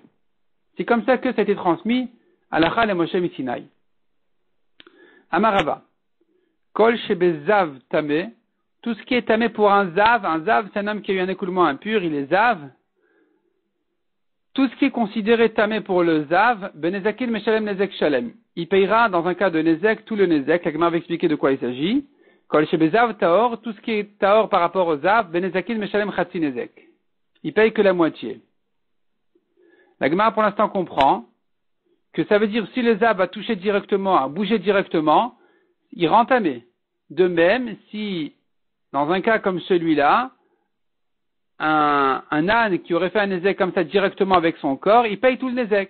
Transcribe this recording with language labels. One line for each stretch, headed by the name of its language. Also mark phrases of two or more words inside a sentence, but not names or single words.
French: C'est comme ça que ça a été transmis à
Hebrew: הלכה למשה מסיני. אמר רבא. כל שבזב טמא,
French: tout ce qui est tamé pour un zav c'est un homme qui a eu un écoulement impur, il est zav. Tout ce qui est considéré tamé pour le zav,
Hebrew: בנזקין משלם נזק שלם.
French: Il payera dans un cas de nezek tout le nezek. La Gemara va expliquer de quoi il s'agit.
Hebrew: כל שבזב טהור,
French: tout ce qui est taor par rapport au zav,
Hebrew: בנזקין משלם חצי נזק.
French: Il paye que la moitié. La Gemara pour l'instant comprend que ça veut dire si le zav a touché directement, a bougé directement, il rend tamé. De même, si dans un cas comme celui-là, un âne qui aurait fait un nezek comme ça directement avec son corps, il paye tout le nezek.